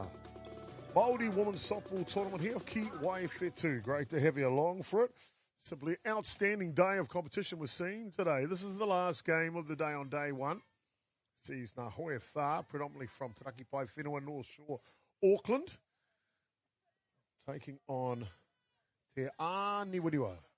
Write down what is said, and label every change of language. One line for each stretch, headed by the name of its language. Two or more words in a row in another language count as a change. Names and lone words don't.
English: Māori Women's Softball Tournament here, Ki Waiwhetu. Great to have you along for it. Simply outstanding day of competition was seen today. This is the last game of the day on day one. Sees Ngā Hoe Whā, predominantly from Te Raki Pai Whenua, North Shore, Auckland, taking on Te Aniwiriwa.